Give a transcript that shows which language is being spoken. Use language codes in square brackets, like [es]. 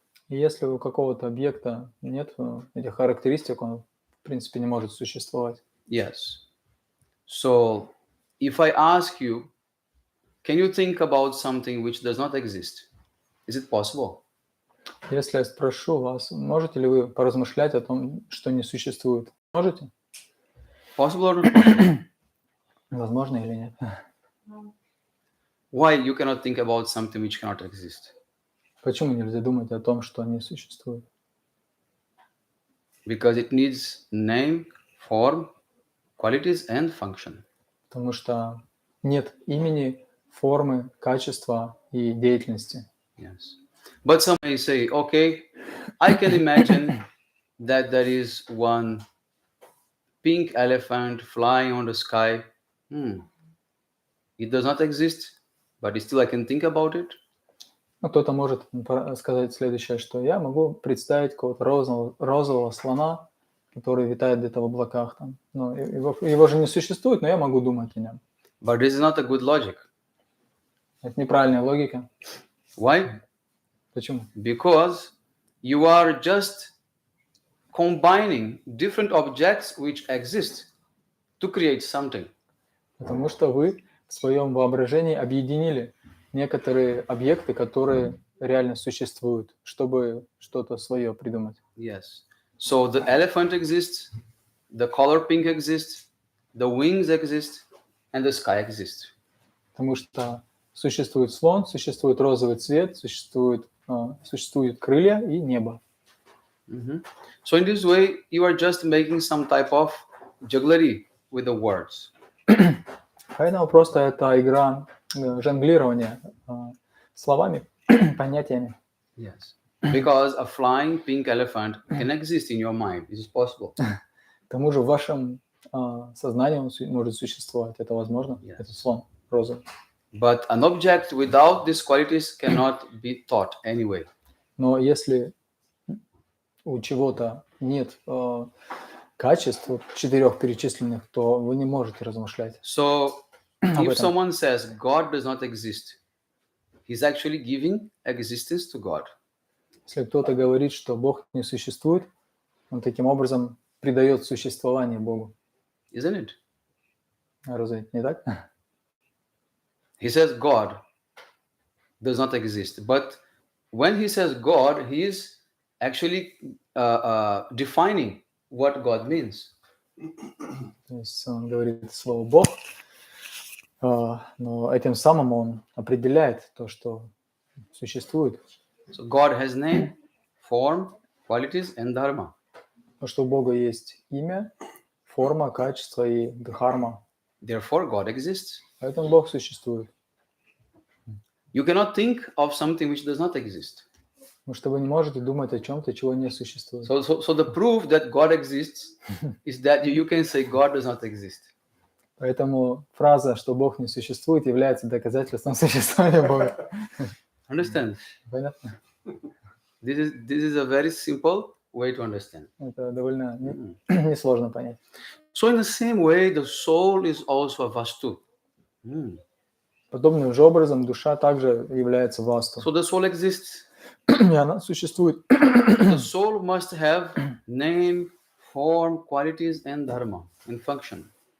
[ru] И если у какого-то объекта нет этих характеристик, он, в принципе, не может существовать. [en] Yes. So if I ask you, can you think about something which does not exist? Is it possible? [ru] Если я спрошу вас, можете ли вы поразмышлять о том, что не существует? Можете? [en] Possible or not possible? [ru] Возможно или нет? [en] Why you cannot think about something which cannot exist? [ru] Почему нельзя думать о том, что не существует? [en] Because it needs name, form, qualities and function. [ru] Потому что нет имени, формы, качества и деятельности. [en] Yes. But some may say, okay, I can imagine that there is one pink elephant flying on the sky. It does not exist, but still I can think about it. [ru] Ну, кто-то может сказать следующее, что я могу представить какого-то розового слона, который витает где-то в облаках. Там. Но его же не существует, но я могу думать о нем. [en] But this is not a good logic. [ru] Это неправильная логика. [en] Why? [ru] Почему? [en] Because you are just combining different objects which exist to create something. [ru] Потому что вы в своем воображении объединили некоторые объекты, которые реально существуют, чтобы что-то свое придумать. [en] Yes. So the elephant exists, the color pink exists, the wings exist, and the sky exists. [ru] Потому что Существует слон, существует розовый цвет, существуют крылья и небо. [en] So in this way, you are just making some type of jugglery with the words. [ru] Поэтому просто это игра жонглирования словами, понятиями. [en] Yes. Because a flying pink elephant can exist in your mind. It is possible. [ru] К тому же в вашем сознании он может существовать. Это возможно. [en] Yes. [ru] Это слон розовый. [en] But an object without these qualities cannot be taught anyway. [ru] Но если у чего-то нет качеств, 4 перечисленных, то вы не можете размышлять. [en] So if someone says God does not exist, he's actually giving existence to God. [ru] Если кто-то говорит, что Бог не существует, он таким образом придает существование Богу. [en] Isn't it? [ru] Разве не так? [en] He says God does not exist. But when he says God, he is actually defining what God means. [ru] То есть он говорит слово Бог, но этим самым он определяет то, что существует. [en] So God has name, form, qualities, and dharma. [ru] Потому что у Бога есть имя, форма, качество и дхарма. [en] Therefore, God exists. [ru] Поэтому Бог существует. [en] You cannot think of something which does not exist. [ru] Потому что вы не можете думать о чем-то, чего не существует. [en] So the proof that God exists is that you can say God does not exist. [ru] Поэтому фраза, что Бог не существует, является доказательством существования Бога. [en] Understand? [ru] Понятно? [en] This is a very simple way to understand. [ru] Это довольно несложно понять. [en] So in the same way, the soul is also a vastu. [ru] Подобным же образом душа также является васту. [en] So the soul exists. [ru] И она существует. [en] The soul must have name, form, qualities, and dharma in function.